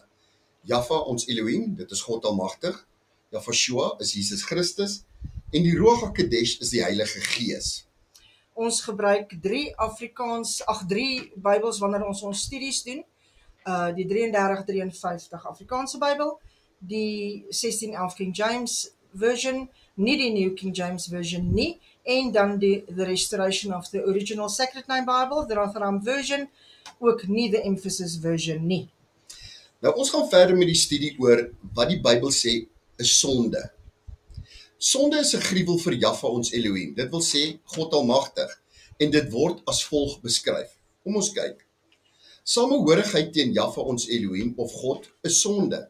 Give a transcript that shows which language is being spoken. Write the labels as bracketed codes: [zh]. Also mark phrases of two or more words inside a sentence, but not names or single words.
[af] Jahwe ons Elohim, dit is God Almagtig. Yahshua is Jesus Christus en die Ruach HaKodesh is die Heilige Gees. Ons gebruik drie Bybels wanneer ons studies doen. Die 3353 Afrikaanse Bybel, die 1611 King James version, nie die New King James version nie, en dan [en] the Restoration of the Original Sacred Name Bible, the Rotherham version, [af] ook nie [en] the Emphasis version [af] nie. Nou ons gaan verder met die studie oor wat die Bybel sê is sonde. Sonde is 'n gruwel vir Jahwe ons Elohim. Dit wil sê God Almagtig en dit word as volg beskryf. Kom ons kyk. Samehorigheid teen Jahwe ons Elohim of God is sonde.